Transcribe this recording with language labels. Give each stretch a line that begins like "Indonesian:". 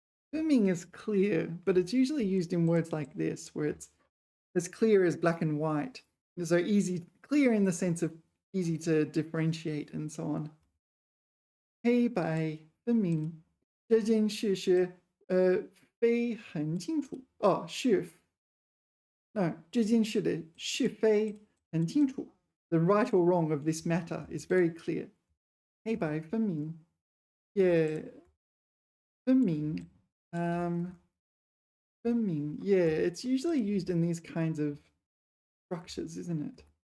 English: 分明 is clear, but it's usually used in words like this, where it's as clear as black and white. So easy, clear in the sense of easy to differentiate and so on.
Chinese: 黑白分明这件事是非很清楚. Oh, 是 No, 这件事的是非很清楚.
English: The right or wrong of this matter is very clear.
Chinese: 黑白分明.Yeah. 分明. 分明.
English: Yeah, it's usually used in these kinds of structures, isn't it?